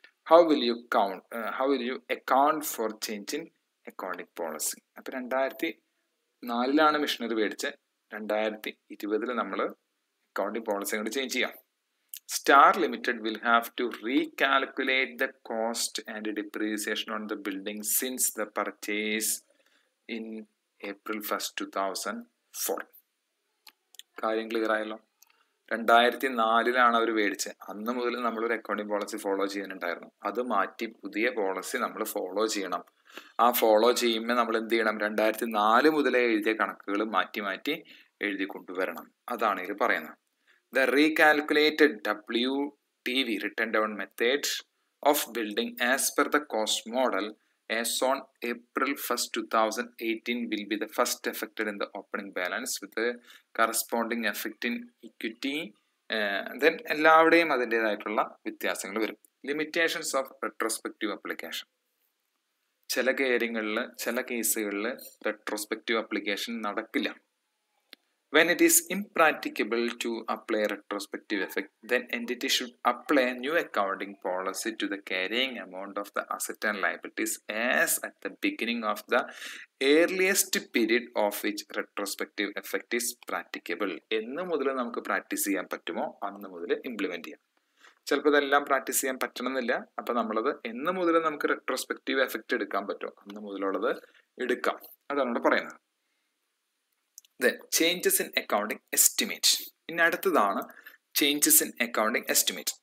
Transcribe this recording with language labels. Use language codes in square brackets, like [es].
[en] How will you account for change in accounting policy? [ml] അപ്പോൾ 2004 missionary മേടിച്ച് 2020 നമ്മൾ accounting policy കൊണ്ട് ചേഞ്ച് ചെയ്യാം. [en] Star limited will have to recalculate the cost and depreciation on the building since the purchase in April 1st, 2004. [ml] കാര്യം clear ആയല്ലോ. 2004 അവർ മേടിച്ചത്. അന്ന് മുതൽ നമ്മളൊരു അക്കൗണ്ടിങ് പോളിസി ഫോളോ ചെയ്യാനുണ്ടായിരുന്നു. അത് മാറ്റി പുതിയ പോളിസി നമ്മൾ ഫോളോ ചെയ്യണം. ആ ഫോളോ ചെയ്യുമ്പോൾ നമ്മൾ എന്ത് ചെയ്യണം? 2004 മുതലേ എഴുതിയ കണക്കുകൾ മാറ്റി മാറ്റി എഴുതി കൊണ്ടുവരണം. അതാണ് ഇത് പറയുന്നത്. [en] The recalculated WTV written down method of building as per the cost model as on April 1st, 2018 will be the first affected in the opening balance with the corresponding effect in equity. [ml] Then എല്ലാവരുടെയും അതിൻ്റെതായിട്ടുള്ള വ്യത്യാസങ്ങൾ വരും. [en] Limitations of retrospective application. [ml] ചില കാര്യങ്ങളിൽ, ചില കേസുകളിൽ retrospective application നടക്കില്ല. [en] When it is impracticable to apply retrospective effect, then entity should apply new accounting policy to the carrying amount of the asset and liabilities as at the beginning of the earliest period of which retrospective effect is practicable. [ml] എന്ന് മുതൽ നമുക്ക് practice ചെയ്യാൻ പറ്റുമോ അന്ന് മുതൽ implement ചെയ്യാം. ചിലപ്പോൾ ഇതെല്ലാം പ്രാക്ടീസ് ചെയ്യാൻ പറ്റണമെന്നില്ല. അപ്പം നമ്മളത് എന്ന് മുതൽ നമുക്ക് റെട്രോസ്പെക്റ്റീവ് എഫക്റ്റ് എടുക്കാൻ പറ്റുമോ അന്ന് മുതലുള്ളത് എടുക്കാം. അതാണ് ഇവിടെ പറയുന്നത്. [en] Then changes in accounting estimate. [ml] ഇനി അടുത്തതാണ് [en] Changes in accounting estimate.